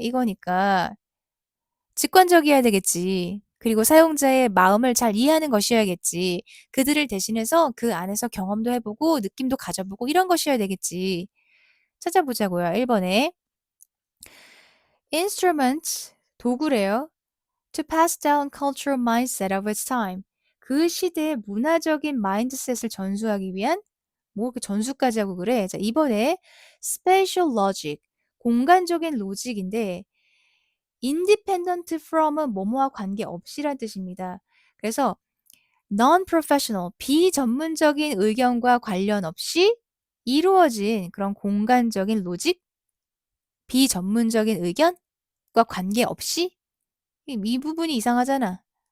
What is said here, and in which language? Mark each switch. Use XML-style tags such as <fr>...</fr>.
<ko>이거니까 직관적이어야 되겠지. 그리고 사용자의 마음을 잘 이해하는 것이어야겠지. 그들을 대신해서 그 안에서 경험도 해보고 느낌도 가져보고 이런 것이어야 되겠지. 찾아보자고요. 1번에 instruments 도구래요.</ko> <en>To pass down cultural mindset of its time.</en> <ko>그 시대의 문화적인 마인드셋을 전수하기 위한 뭐 그 전수까지 하고 그래. 자, 이번에</ko> <en>spatial logic.</en> <ko>공간적인 로직인데</ko> <en>independent from</en> <ko>은 뭐뭐와 관계없이란 뜻입니다. 그래서 non-professional, 비전문적인 의견과 관련 없이 이루어진 그런 공간적인 로직, 비전문적인 의견과 관계없이 이 부분이 이상하잖아.</ko>